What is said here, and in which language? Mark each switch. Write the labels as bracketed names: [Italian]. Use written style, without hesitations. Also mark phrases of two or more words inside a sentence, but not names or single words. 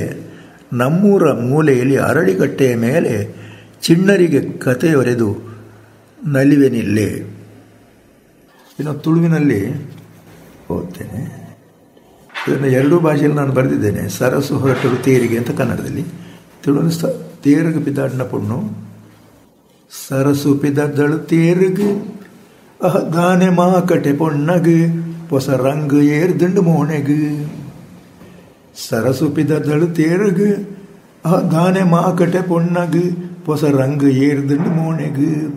[Kannada] ನಮ್ಮೂರ ಮೂಲೆಯಲ್ಲಿ ಅರಳಿಗಟ್ಟೆಯ ಮೇಲೆ ಚಿಣ್ಣರಿಗೆ ಕಥೆಯೊರೆದು ನಲಿವೆನಿಲ್ಲೇ. ಇನ್ನು ತುಳುವಿನಲ್ಲಿ ಓದ್ತೇನೆ. ಇದನ್ನು 2 ಭಾಷೆಯಲ್ಲಿ ನಾನು ಬರೆದಿದ್ದೇನೆ. ಸರಸು ಹೊರಟರು ತೇರಿಗೆ ಅಂತ ಕನ್ನಡದಲ್ಲಿ, [Tulu] ತುಳುವಿನ ತೇರುಗು ಪಿದಾಡಿನ ಪುಣ್ಣು. ಸರಸು ಪಿದದ್ದಳು ತೇರುಗು ದಾನೆ ಮಾಕಟೆ ಪೊಣ್ಣಗು, ಹೊಸ ರಂಗು ಏರ್ದಂಡು ಮೋಣೆಗು. ಸರಸು ಪಿದದ್ದಳು ತೇರುಗು ದಾನೆ ಮಾಕಟೆ ಪೊಣ್ಣಗು, ಹೊಸ ರಂಗು ಏರ್ದಂಡು ಮೋಣೆಗು.